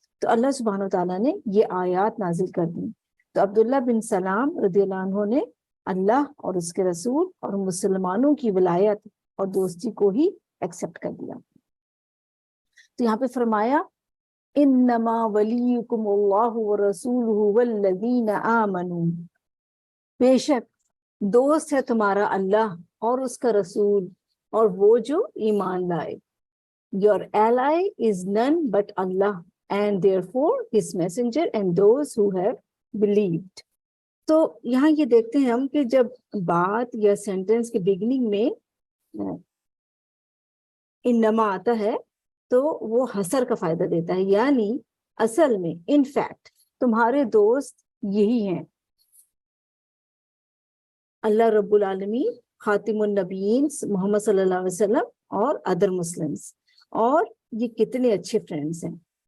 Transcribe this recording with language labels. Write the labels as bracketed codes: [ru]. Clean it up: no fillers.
[hi] तो अल्लाह सुब्हानो तआला ने ये आयात नाजिल कर दी। तो अब्दुल्ला बिन सलाम रदियल्लाहु अन्हु ने अल्लाह और उसके रसूल और मुसलमानों की विलायत और दोस्ती को ही एक्सेप्ट कर दिया। तो यहाँ पे फरमाया, [ar] इन्नमा वलियुकुमुल्लाहु व रसूलुहु वल्लज़ीना आमनू, [hi] बेशक दोस्त है तुम्हारा अल्लाह और उसका रसूल और वो जो ईमान लाए। [en] Your ally is none but Allah and therefore his messenger and those who have believed। [hi] तो यहाँ ये देखते हैं हम कि जब बात या सेंटेंस के बिगिनिंग में इन्नमा आता है तो वो हसर का फायदा देता है, यानी असल में [en] in fact [hi] तुम्हारे दोस्त यही हैं, अल्लाह रब्बुल आलमीन, खातिमुन नबीयीन मोहम्मद सल्लल्लाहु अलैहि वसल्लम और [en] other Muslims, [hi] और ये कितने अच्छे फ्रेंड्स हैं।